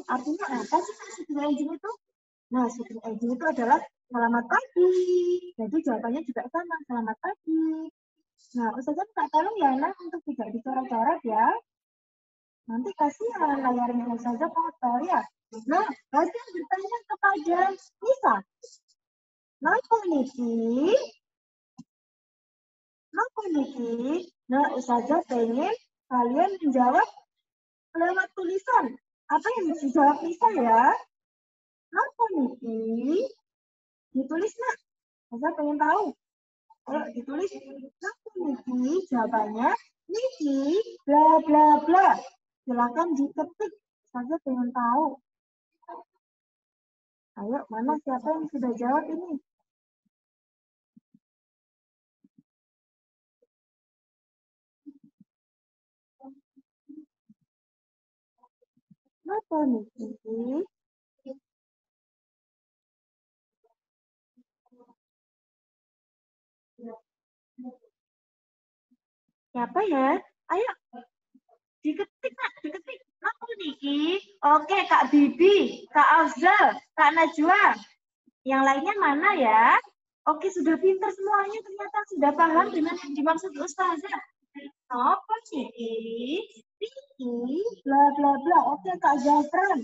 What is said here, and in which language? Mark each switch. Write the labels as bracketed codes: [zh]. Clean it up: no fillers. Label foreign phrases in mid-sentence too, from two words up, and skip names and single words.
[id] Artinya apa sih [jv] Sugeng engine [id] itu? Nah, Sugeng engine itu adalah selamat pagi. Jadi jawabannya juga sama, selamat pagi. Nah, Ustazah minta tolong ya, Nah, untuk tidak dicoret-coret ya. Nanti kasihan layarnya Ustazah kotor ya. Nah, Hasan bertanya kepada Nisa. [jv] Napa niki? Napa niki? [id] Nah, Ustazah pengen kalian menjawab lewat tulisan. Apa yang dijawab Nisa ya? [jv] Napa niki? [id] Ditulis, Nak. Ustazah pengen tahu. Ayo ditulis. [jv] Napa niki? [id] Jawabannya niki bla bla bla. Silakan diketik. Ustazah pengen tahu. Ayo, mana siapa yang sudah jawab ini? [jv] Napa niki? [id] Siapa ya? Ayo, diketik, Nak, diketik. [jv] Napa niki? [id] Oke, Kak Bibi, Kak Afzal, Kak Najwa. Yang lainnya mana ya? Oke, sudah pintar semuanya. Ternyata sudah paham dengan yang dimaksud Ustazah. [jv] Apa niki? Niki, bla bla bla. [id] Oke, Kak Zafran.